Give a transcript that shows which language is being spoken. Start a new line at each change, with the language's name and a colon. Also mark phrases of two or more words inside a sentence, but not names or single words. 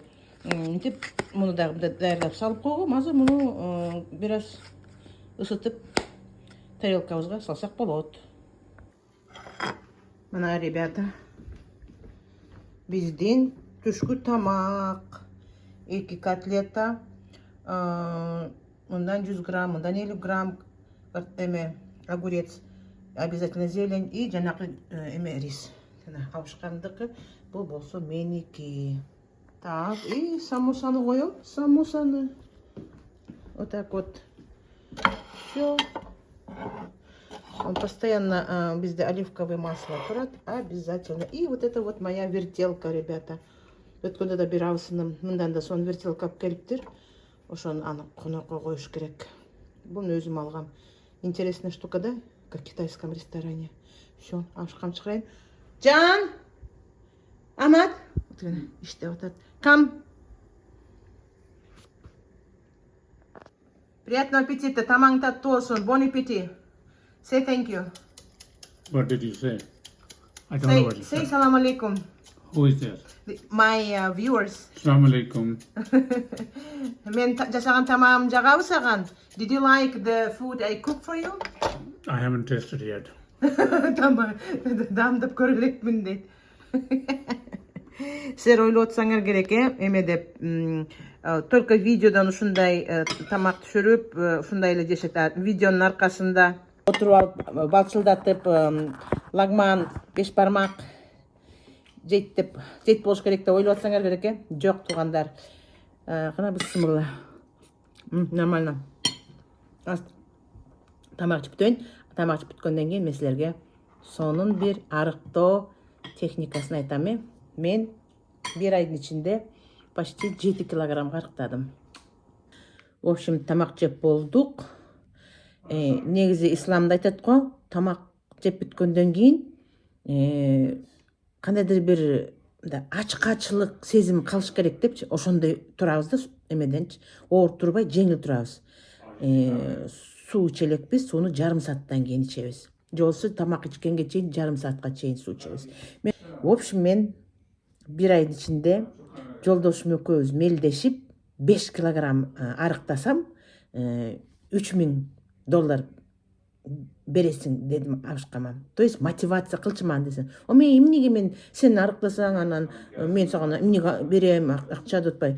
Kyrgyz: Мынтип муну дагы даярдап салып койгом. Азыр муну бир аз ысытып тарелкабызга салсак болот. Мына, ребята, биздин түшкү тамак.
Russian: 2 котлета, мындан 100 грамм, мындан 50 грамм огурец, обязательно зелень и жанагы рис.
Kyrgyz: Абышкамдыкы, бул болсо меники.
Russian: Так, и
Kyrgyz: самосаны коем, самосаны.
Russian: Вот так вот. Все. Он постоянно, bizde оливковое масло турат, обязательно. И вот это вот моя вертелка, ребята.
Kyrgyz: Өткөндө да бир абысыным мындан да сонун вертелка алып келиптир. Ошону аны конокко коюш керек. Буну өзүм алгам.
Russian: Интересная штука, да? Как в китайском ресторане. Все,
Kyrgyz: абышкам чыгарайын. Жан! Амат! Иштеп атат. Come!
Russian: Приятного аппетита.
Kyrgyz: Тамаң таттуу болсун.
French: Bon appétit.
English: Say thank you. What did you say? I don't know what you said. Say
Arabic: سلام عليكم.
English: Who is that? My viewers.
Arabic: السلام عليكم.
Kazakh: Men жасаған тамағым жағабы саған?
English: Did you like the food I cooked for you? I haven't tasted yet. Tamam.
Kyrgyz: Дамдап көрөлекмин дейт. Силер ойлоп атсаңар керек, эме деп, только видеодан ушундай тамак түшүрүп, ушундай эле жешет. Видеонун аркасында отуруп алып, балчылдатып, лагман, беш бармак жейт болуш керек деп ойлоп атсаңар керек, жок туугандар. Кана бисмилла. Нормально. Тамак жеп бүтөйүн. Тамак жеп бүткөндөн кийин мен силерге сонун бир арыктоо техникасын айтам. Мен bir айдын ичинде почти 7 килограммга арыктадым.
Russian: В общем,
Kyrgyz: тамак жеп болдук. Негизи исламда айтат го, тамак жеп бүткөндөн кийин кандайдыр бир ачкачылык сезим калыш керек депчи. Ошондой турабыз да, эмеденчи. Ооруп турбай, жеңил турабыз. Суу ичелекпиз, сууну жарым сааттан кийин ичебиз. Же болбосо тамак ичкенге чейин жарым саатка чейин суу ичебиз.
Russian: В общем,
Kyrgyz: мен bir айдын ичинде жолдошум экөөбүз мелдешип 5 килограмм арыктасам $3000 бересиң дедим абышкама.
Russian: То есть
Kyrgyz: мотивация кылчуман десем. Эмнеге мен сен арыктасаң анан мен сага эмнеге берем акча деп атпай.